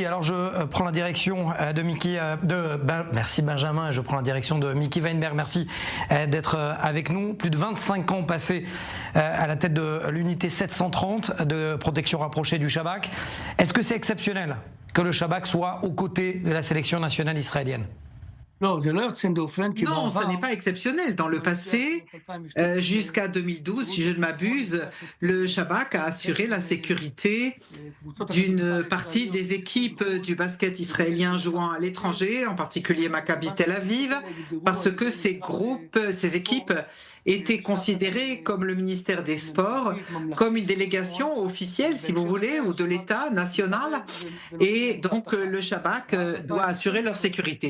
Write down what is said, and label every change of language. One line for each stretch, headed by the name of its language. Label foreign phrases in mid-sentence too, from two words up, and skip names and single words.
French: Alors je prends la direction de Mickey, merci Benjamin, je prends la direction de Mickey Weinberg. Merci d'être avec nous. Plus de 25 ans passés à la tête de l'unité 730 de protection rapprochée du Shabak. Est-ce que c'est exceptionnel que le Shabak soit aux côtés de la sélection nationale israélienne ?
Hebrew: לא, זה לא יוצא דופן, כי
French: Non, ce
Hebrew: בעבר...
French: n'est pas exceptionnel. Dans le passé, jusqu'à 2012, si je ne m'abuse, le Shabak a assuré la sécurité d'une partie des équipes du basket israélien jouant à l'étranger, en particulier Maccabi Tel Aviv, parce que ces équipes étaient considérées comme le ministère des Sports, comme une délégation officielle, si vous voulez, ou de l'État national, et donc le Shabak doit assurer leur sécurité.